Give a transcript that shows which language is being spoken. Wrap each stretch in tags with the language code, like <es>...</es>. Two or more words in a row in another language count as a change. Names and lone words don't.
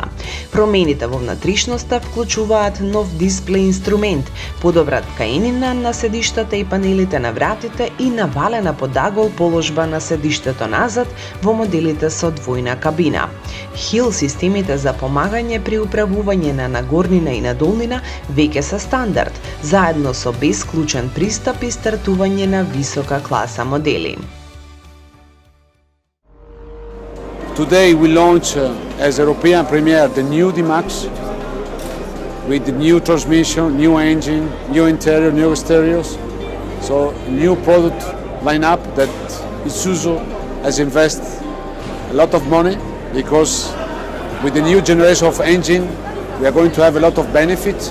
<mk>Промените во внатрешноста вклучуваат нов дисплеј инструмент, подобра ткаенина на седиштата и панелите на вратите и навалена под агол положба на седиштето назад во моделите со двојна кабина. Хил системите за помагање при управување на нагорнина и надолнина веќе се стандард, заедно со бесклучен пристап и стартување на висока класа модели.</mk> <en>Today we launch as European premiere the new D-Max with the new transmission, new engine, new interior, new exteriors. So new product lineup that Isuzu has invested a lot of money, because with the new generation of engine we are going to have a lot of benefits.</en>